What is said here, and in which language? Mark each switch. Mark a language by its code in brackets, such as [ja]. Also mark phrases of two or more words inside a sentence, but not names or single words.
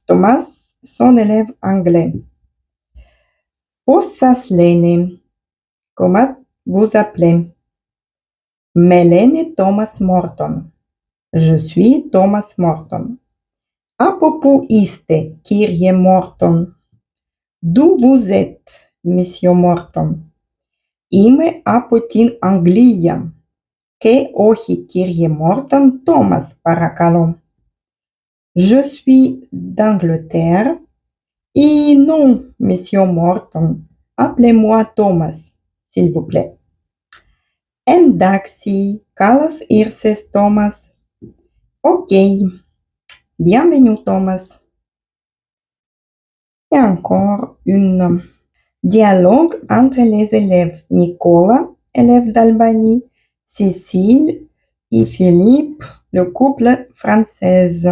[fr] Thomas, son élève anglais. [el] Πώς σας λένε, [fr] comment vous appelez? [el] Melene Thomas Morton. [fr] Je suis Thomas Morton. [el] Από πού είστε, Κύριε Morton. [fr] D'où vous êtes, Monsieur Morton? [el] Είμαι από την Αγγλία. Και όχι, κύριε Morton, Thomas, παρακαλώ. [fr] Je suis d'Angleterre. Et non, Monsieur Morton, appelez-moi Thomas, s'il vous plaît. [el] Εντάξει, καλώς ήρθες, Thomas. [fr] Ok, bienvenue, Thomas. Et encore une dialogue entre les élèves Nicolas, élève d'Albanie, Cécile et Philippe, le couple française.